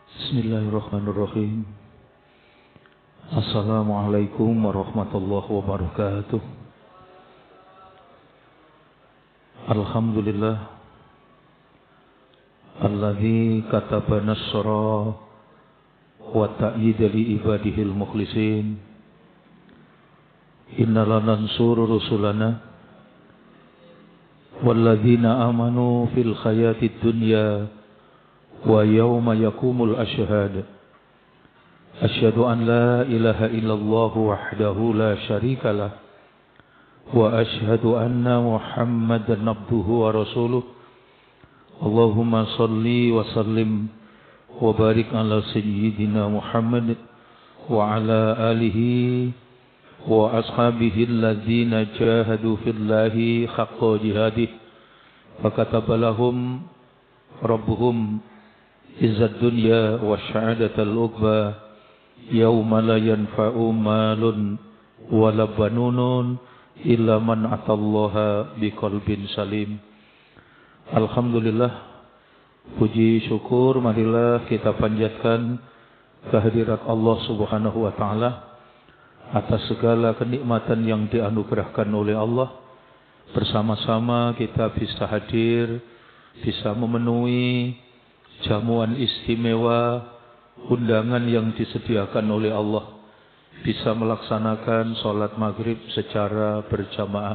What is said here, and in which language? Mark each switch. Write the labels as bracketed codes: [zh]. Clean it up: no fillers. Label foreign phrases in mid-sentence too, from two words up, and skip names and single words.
[ar] بسم الله الرحمن الرحيم. السلام عليكم ورحمة الله وبركاته. الحمد لله الذي كتب النصر والتأييد لعباده المخلصين. إنا لننصر رسلنا والذين آمنوا في الحياة الدنيا ويوم يقوم الأشهاد. أشهد أن لا إله إلا الله وحده لا شريك له وأشهد أن محمدا عبده ورسوله. اللهم صل وسلم وبارك على سيدنا محمد وعلى آله وأصحابه الذين جاهدوا في الله حق جهاده فكتب لهم ربهم عز الدنيا وسعادة العقبى يوم لا ينفع مال ولا بنون إلا من أتى الله بقلب سليم. [id] Alhamdulillah, puji syukur marilah kita panjatkan kehadirat Allah [ar] سبحانه وتعالى [id] atas segala kenikmatan yang dianugerahkan oleh Allah. Bersama-sama kita bisa hadir, bisa memenuhi jamuan istimewa, undangan yang disediakan oleh Allah, bisa melaksanakan sholat maghrib secara berjamaah.